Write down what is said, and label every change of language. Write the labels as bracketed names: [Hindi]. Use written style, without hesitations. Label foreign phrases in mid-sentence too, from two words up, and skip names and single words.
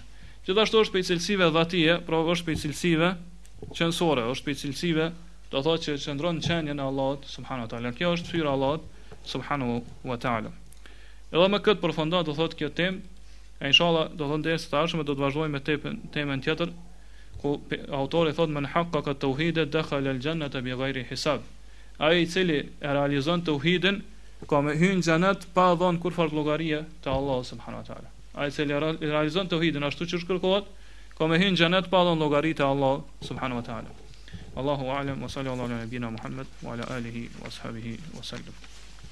[Albanian] Gjithashtu është për cilësive dhatie, pra është për cilësive qenësore, është për cilësive do thotë që qëndron në qenjen e Allahut [Arabic] سبحانه وتعالى. [Albanian] Kjo është fytyra e Allahut [Arabic] سبحانه وتعالى. [Albanian] Edhe me këtë përfundon do thotë kjo temë, e inshallah do thonë deri të ardhshme do të vazhdojmë me temën tjetër, ku autori thotë [Arabic] من حقق التوحيد دخل الجنة بغير حساب. [Albanian] Ai i cili e realizon tauhidin ka me hyrë në xhenet pa dhënë kurfar llogarie te Allahu [Arabic] سبحانه وتعالى. [Albanian] Ai i cili e realizon tauhidin ashtu siç kërkohet, ka me hyrë në xhenet pa dhënë llogari te Allahu [Arabic] سبحانه وتعالى. الله أعلم وصلى الله على نبينا محمد وعلى آله وأصحابه وسلم.